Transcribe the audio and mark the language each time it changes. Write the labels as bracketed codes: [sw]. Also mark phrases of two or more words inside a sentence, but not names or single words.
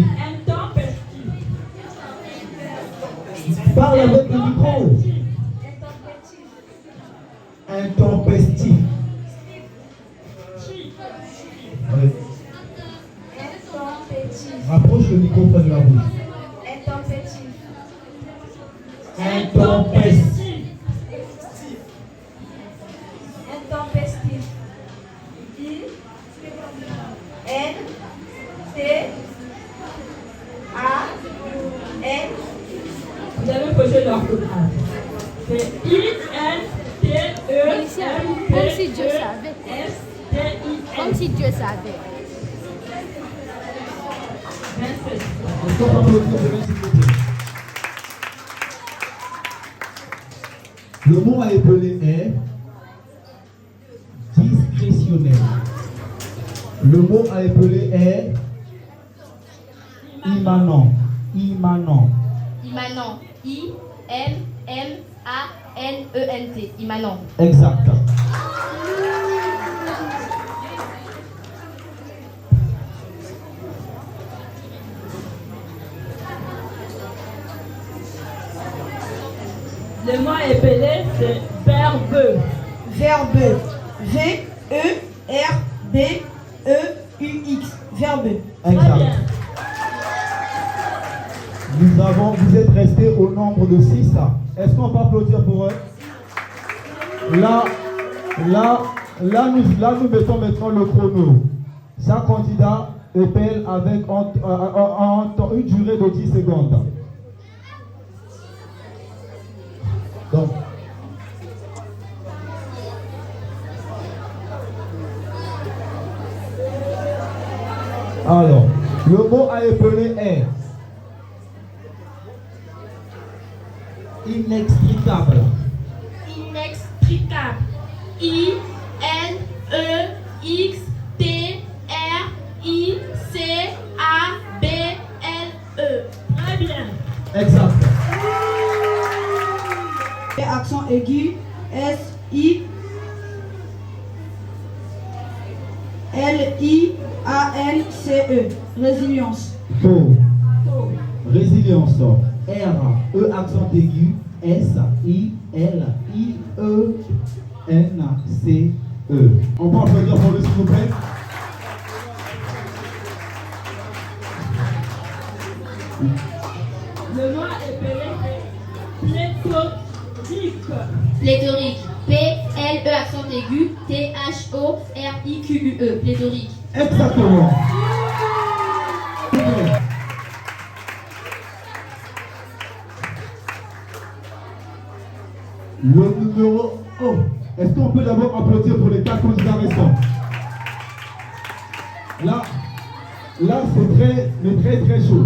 [fr] Intempestif. Parle avec le micro. Intempestif. Oui. Rapproche le micro près de la bouche. Intempestif. Intempestif. Intempestif. I-N-T-A-N. Vous avez posé l'orthographe. C'est I-N-T-E-M-P-E-S-T-I-F. Comme si Dieu savait. Comme si Dieu savait. 27. Est-ce qu'on peut applaudir pour elle, s'il vous plaît? Le mot à épeler est discrétionnel. Le mot à épeler est immanent. Immanent. Immanent. I-M-M-A-N-E-N-T. Immanent. Exact. Le mot épelé, c'est verbeux. Verbeux. V-E-R-B-E-U-X. Verbeux. Exact. Vous êtes restés au nombre de 6. Est-ce qu'on peut applaudir pour eux? Là, nous mettons maintenant le chrono. Chaque candidat épelle avec une durée de 10 secondes. Donc, alors, le mot à épeler est inextricable. Inextricable. I-N-E-X-T-R-I-C-A-B-L-E. Très bien. Exact. Et accent aigu, S-I-L-I-A-N-C-E. Résilience. Faux. Résilience. R-E accent aigu, S-I-L-I-E-N-C-E. On peut applaudir pour lui, s'il vous plaît? Le mot épelé, c'est pléthorique. Pléthorique. P-L-E accent aigu. T-H-O-R-I-Q-U-E. Pléthorique. Exactement. Le numéro 1. Est-ce qu'on peut d'abord applaudir pour les 4 candidats restants? Là c'est très chaud.